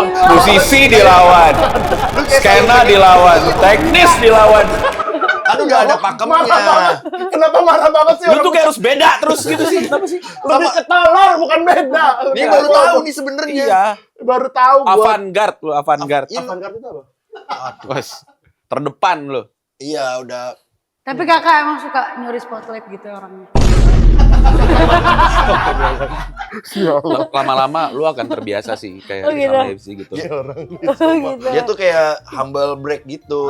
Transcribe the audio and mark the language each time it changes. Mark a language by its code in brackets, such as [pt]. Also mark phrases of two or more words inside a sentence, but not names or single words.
[id] Musisi dilawan. Skena dilawan. Teknis dilawan. Kan udah ada pakemnya. Kenapa marah banget sih? Lu tuh kayak harus beda terus gitu sih. Kenapa sih? lebih ketolol bukan beda. Ini baru tahu nih sebenarnya. Iya. Baru tahu gua. Avant-garde lu, avant-garde. Iya. Avant-garde itu apa? Wes, terdepan lu. Iya udah. Tapi kakak emang suka nyuri spotlight gitu orangnya. Lama-lama lu akan terbiasa sih kayak Oh, gitu. sama FC gitu. Gitu. Dia tuh kayak [en] humble break [id] gitu.